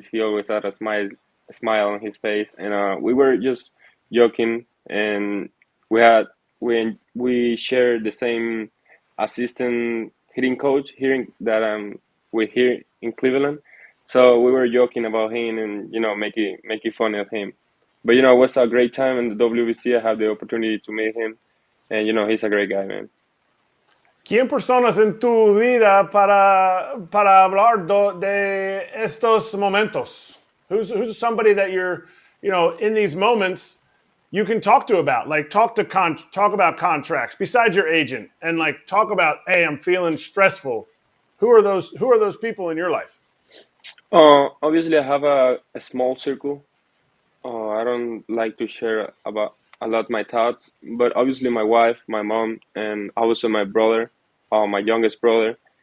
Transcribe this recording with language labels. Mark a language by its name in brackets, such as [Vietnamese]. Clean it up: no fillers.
[English] He always had a smile on his face, and we were just joking, and we had we shared the same assistant hitting coach here that we here in Cleveland. So we were joking about him and making fun of him. But it was a great time in the WBC. I had the opportunity to meet him, and he's a great guy, man. [Spanish] ¿Quién personas en tu vida para hablar de estos momentos? [English] Who's somebody that you're, in these moments you can talk to about? Like talk about contracts besides your agent and like talk about, hey, I'm feeling stressful. Who are those people in your life? Obviously, I have a small circle. I don't like to share about a lot my thoughts, but obviously my wife, my mom, and also my brother, my youngest brother.